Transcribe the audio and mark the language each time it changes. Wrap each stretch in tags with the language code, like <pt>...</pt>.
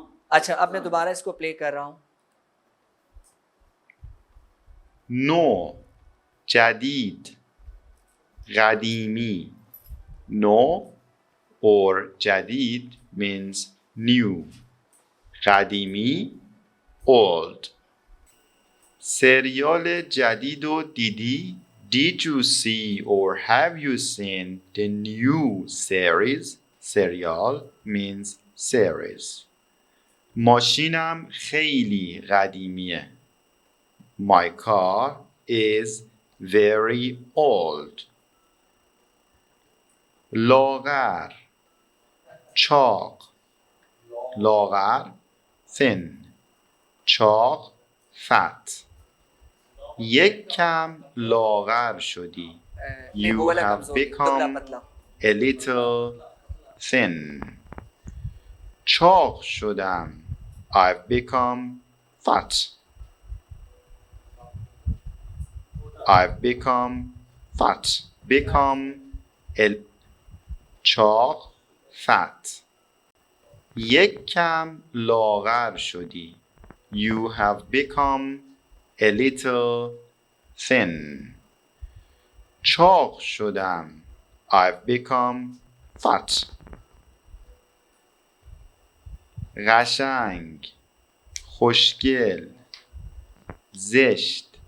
<ur>اچھا اب میں دوبارہ اس کو پلے کر رہا ہوں.</ur> <fa>نو جدید قدیمی.</fa> <en>نو اور جدید means new. قدیمی old.</en> <fa>سریال جدید رو دیدی؟</fa> <en>Did you see or have you seen the new series? سریال means series.</en> <fa>ماشینم خیلی قدیمیه.</fa> <en>My car is very old.</en> <fa>لاغر چاق.</fa> <en>لاغر thin. چاق fat.</en> <fa>یک کم لاغر شدی.</fa> <en>You have become a little thin.</en> <fa>چاق شدم.</fa> <en>I've become fat. I've become fat.</en> <fa>Become چاق fat. یک کم لاغر شدی.</fa> <en>You have become a little thin.</en> <fa>چاق شدم.</fa> <en>I've become fat.</en> <fa>قشنگ، خوشگل، زشت.</fa>